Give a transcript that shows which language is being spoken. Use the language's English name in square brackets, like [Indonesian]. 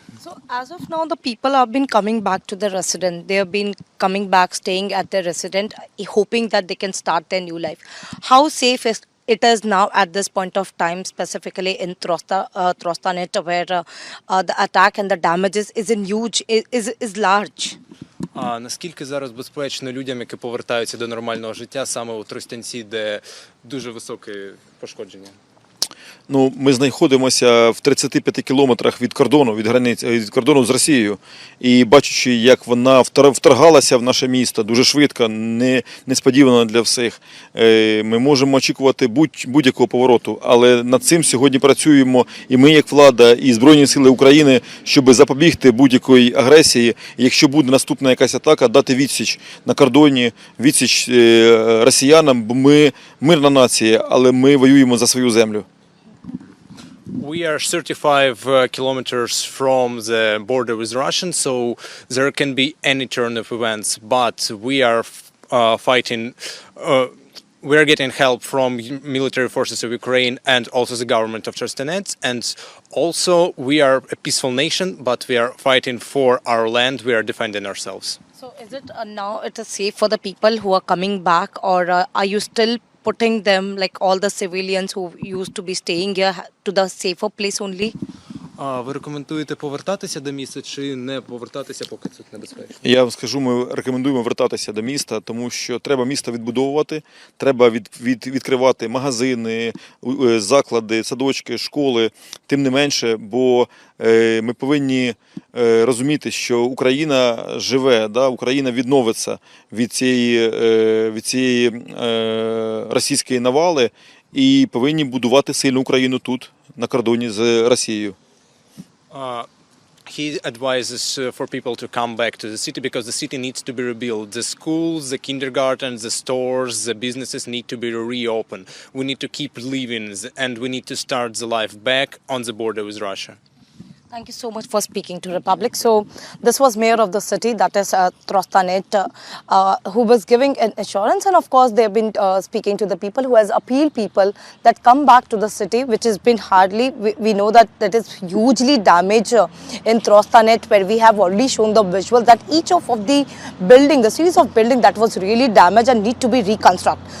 [English] So as of now, the people have been coming back to their residence. They have been coming back, staying at their residence, hoping that they can start their new life. How safe it is now at this point of time, specifically in Trostanet, where the attack and the damages is in huge, is large. [Ukrainian] А наскільки зараз безпечно людям, які повертаються до нормального життя, саме у Тростянці, де дуже високе пошкодження? Ну, ми знаходимося в 35 кілометрах від кордону, від кордону з Росією. І бачачи, як вона вторгалася в наше місто дуже швидко, несподівано для всіх, ми можемо очікувати будь-якого повороту. Але над цим сьогодні працюємо і ми, як влада, і Збройні Сили України, щоб запобігти будь-якої агресії. І якщо буде наступна якась атака, дати відсіч на кордоні, відсіч росіянам, бо ми мирна нація, але ми воюємо за свою землю. [English] We are 35 kilometers from the border with Russia, so there can be any turn of events. But we are fighting. We are getting help from military forces of Ukraine and also the government of Trostyanets. And also, we are a peaceful nation, but we are fighting for our land. We are defending ourselves. So is it now it is safe for the people who are coming back, or are you still putting them, like all the civilians who used to be staying here, to the safer place only? [Ukrainian] А ви рекомендуєте повертатися до міста чи не повертатися, поки тут небезпечно? Я вам скажу, ми рекомендуємо вертатися до міста, тому що треба місто відбудовувати, треба відкривати магазини, заклади, садочки, школи, тим не менше, бо ми повинні розуміти, що Україна живе, да? Україна відновиться від цієї російської навали і повинні будувати сильну Україну тут, на кордоні з Росією. [English] He advises for people to come back to the city because the city needs to be rebuilt. The schools, the kindergartens, the stores, the businesses need to be reopened. We need to keep living and we need to start the life back on the border with Russia. Thank you so much for speaking to Republic. So this was Mayor of the city, that is Trostyanet, who was giving an assurance, and of course they have been speaking to the people, who has appealed people that come back to the city, which has been hardly, we know that is hugely damaged in Trostyanet, where we have already shown the visual that each of the building, the series of building that was really damaged and need to be reconstructed.